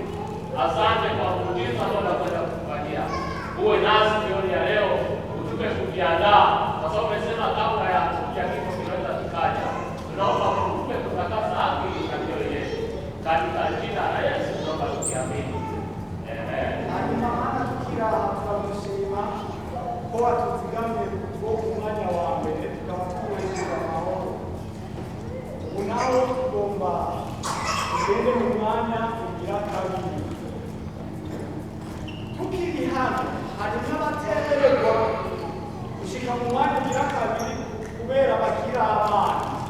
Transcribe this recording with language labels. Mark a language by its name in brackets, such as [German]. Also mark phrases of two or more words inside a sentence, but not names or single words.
[Swahili] Asante kwa muujiza ambao unakwenda kufanyia. Uwe nasi jioni ya leo, utupe kujiandaa, kwa sababu umesema kabla ya kifo kinaweza kikaja. Tunaomba utupe kutakasa akili na mioyo yetu, katika jina la Yesu tunaomba tukiamini. Amen. [Rundi] hanyuma mana tukira turamushima ko watuzigamye bwo ku mwanya wa mbere tukaba tuwezeza amahoro. Ubu nawe tugomba tugende mu mwanya ugira kabiri. Tukiri hano hari n'abatemererwa gushika mu mwanya ugira kabiri kubera bakiri abana.